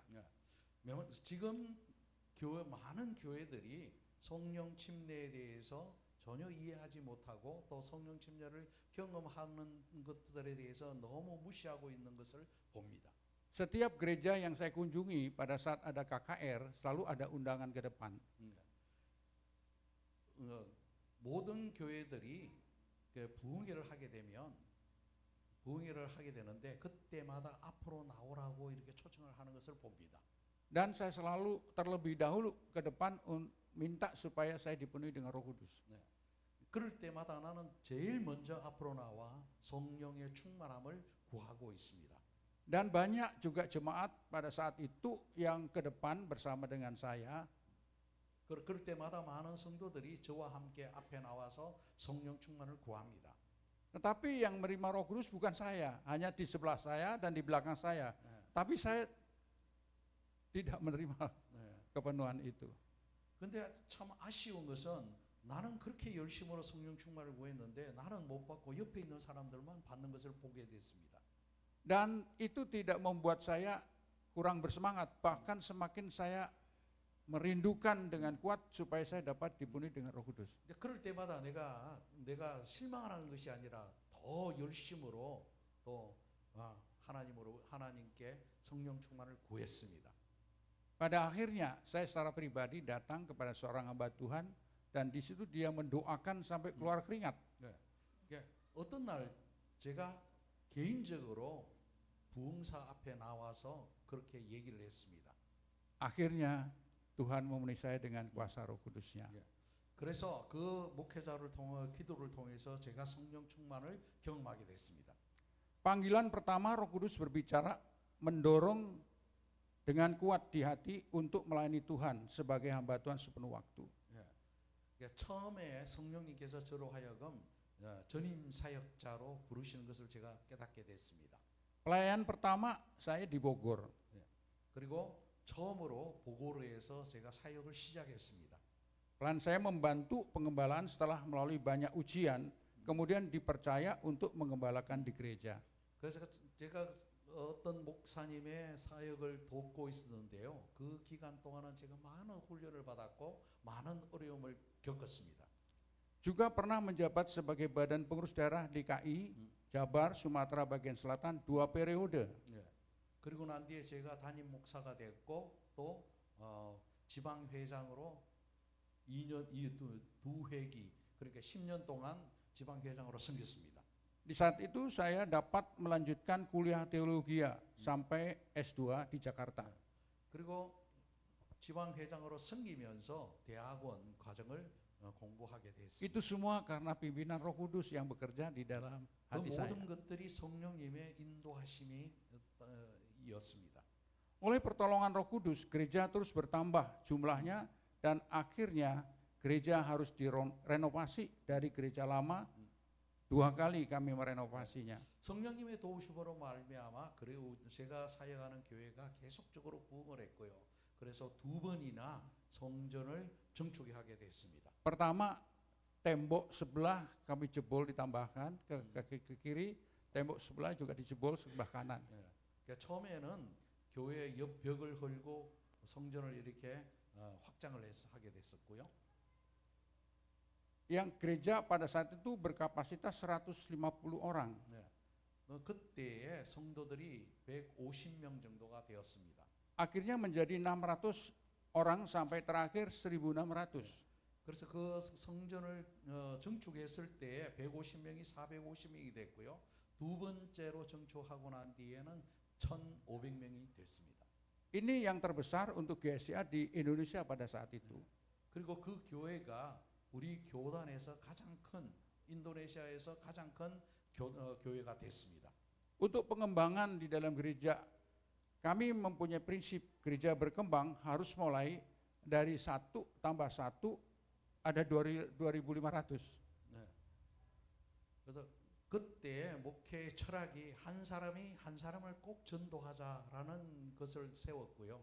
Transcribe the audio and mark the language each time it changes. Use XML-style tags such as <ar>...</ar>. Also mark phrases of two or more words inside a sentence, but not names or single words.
<ko>지금 많은 교회들이 성령 침례에 대해서 전혀 이해하지 못하고 또 성령 침례를 경험하는 것들에 대해서 너무 무시하고 있는 것을 봅니다.</ko> <id>Setiap gereja yang saya kunjungi pada saat ada KKR selalu ada undangan ke depan.</id> <ko>모든 교회들이 부흥회를 하게 되면 부흥회를 하게 되는데 그때마다 앞으로 나오라고 이렇게 초청을 하는 것을 봅니다.</ko> <id>Dan saya selalu terlebih dahulu ke depan minta supaya saya dipenuhi dengan Roh Kudus.</id> <ko>그럴 때마다 나는 제일 먼저 앞으로 나와 성령의 충만함을 구하고 있습니다.</ko> <id>Dan banyak juga jemaat pada saat itu yang ke depan bersama dengan saya.</id> <ko>그럴 때마다 많은 성도들이 저와 함께 앞에 나와서 성령 충만을 구합니다.</ko> <id>Tetapi yang menerima Roh Kudus bukan saya, hanya di sebelah saya dan di belakang saya. Tapi saya tidak menerima kepenuhan itu.</id> <ko>근데 참 아쉬운 것은 나는 그렇게 열심으로 성령 충만을 구했는데 나는 못 받고 옆에 있는 사람들만 받는 것을 보게 됐습니다.</ko> <id>Dan itu tidak membuat saya kurang bersemangat, bahkan semakin saya merindukan dengan kuat supaya saya dapat dipenuhi dengan Roh Kudus.</id> <ko>그럴 때마다 내가 실망하는 것이 아니라 더 열심으로 또 하나님께 성령 충만을 구했습니다.</ko> <id>Pada akhirnya saya secara pribadi datang kepada seorang hamba Tuhan dan di situ dia mendoakan sampai keluar keringat.</id> <ko>어떤 날 제가 개인적으로 부흥사 앞에 나와서 그렇게 얘기를 했습니다.</ko> <id>Akhirnya Tuhan memenuhi saya dengan kuasa Roh Kudus-Nya.</id> <ko>그래서 그 목회자를 통해 기도를 통해서 제가 성령 충만을 경험하게 됐습니다.</ko> <id>Panggilan pertama Roh Kudus berbicara mendorong dengan kuat di hati untuk melayani Tuhan sebagai hamba Tuhan sepenuh waktu.</id> <ko>처음에 성령님께서 저로 하여금 전임 사역자로 부르시는 것을 제가 깨닫게 됐습니다.</ko> <id>Pelayanan pertama saya di Bogor.</id> <ko>그리고 처음으로 보고르에서 제가 사역을 시작했습니다.</ko> <id>Pelan saya membantu pengembalaan setelah melalui banyak ujian, kemudian dipercaya untuk mengembalakan di gereja.</id> <ko>그래서 제가 어떤 목사님의 사역을 돕고 있었는데요. 그 기간 동안은 제가 많은 훈련을 받았고 많은 어려움을 겪었습니다.</ko> <id>Juga pernah menjabat sebagai badan pengurus daerah DKI, Jabar, Sumatera bagian selatan 2 periode.</id> <ko>그리고 난 뒤에 제가 담임 목사가 됐고 또 지방 회장으로 2년 두 회기 그러니까 10년 동안 지방 회장으로 섬겼습니다.</ko> <id>Di saat itu saya dapat melanjutkan kuliah teologi sampai S2 di Jakarta.</id> <ko>그리고 지방 회장으로 섬기면서 대학원 과정을 공부하게 됐습니다.</ko> <id>Itu semua karena pimpinan Roh Kudus yang bekerja di dalam</id> <ko>그</ko> <id>hati saya.</id> <ko>모든 것들이 성령님의 인도하심이었습니다.</ko> <id>Oleh pertolongan Roh Kudus, gereja terus bertambah jumlahnya dan akhirnya gereja harus direnovasi dari gereja lama. 2 kali kami merenovasinya.</id> <ko>성령님의 도우심으로 말미암아 그리고 제가 사역하는 교회가 계속적으로 부흥을 했고요. 그래서 2번이나 성전을 정축하게 됐습니다.</ko> <id>Pertama, tembok sebelah kami jebol ditambahkan ke kiri, tembok sebelah juga dijebol sebelah kanan.</id> <ko>그러니까 처음에는 교회 옆 벽을 헐고 성전을 이렇게 확장을 하게 됐었고요.</ko> <id>Yang gereja pada saat itu berkapasitas 150 orang.</id> <ko>그때의 성도들이 150명 정도가 되었습니다.</ko> <id>Akhirnya menjadi 600 orang sampai terakhir 1.600.</id> <ko>그래서 그 성전을 정축했을 때 150명이 450명이 됐고요. 2번째로 정축하고 난 뒤에는 1,500명이 됐습니다.</ko> <id>Ini yang terbesar untuk GSA di Indonesia pada saat itu.</id> <ko>그리고 그 교회가 우리 교단에서 가장 큰 인도네시아에서 가장 큰 교회가 됐습니다.</ko> <id>Untuk pengembangan di dalam gereja, kami mempunyai prinsip gereja berkembang harus mulai dari 1 tambah 1 ada 2.500.</id> <ko>네. 그래서 그때 목회의 철학이 한 사람이 한 사람을 꼭 전도하자라는 것을 세웠고요.</ko>